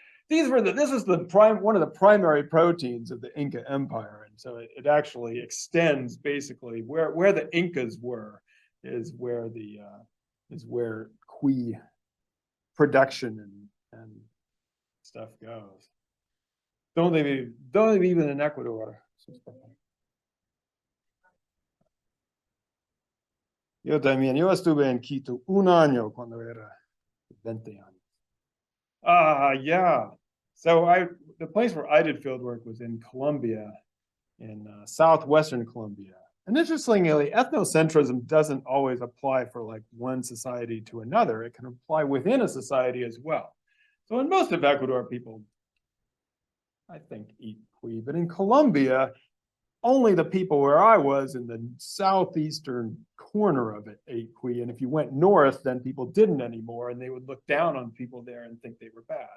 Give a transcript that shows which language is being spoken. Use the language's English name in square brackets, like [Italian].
[English] This is one of the primary proteins of the Inca Empire, and so it actually extends basically where the Incas were is where cuy production and stuff goes. Don't they even in Ecuador? [Spanish] Yo también, yo estuve en Quito un año cuando era 20 años. [English] Yeah. So the place where I did field work was in Colombia, in southwestern Colombia. And interestingly, ethnocentrism doesn't always apply for like one society to another. It can apply within a society as well. So in most of Ecuador, people, I think, eat cuy, but in Colombia, only the people where I was in the southeastern corner of it ate cuy. And if you went north, then people didn't anymore, and they would look down on people there and think they were bad.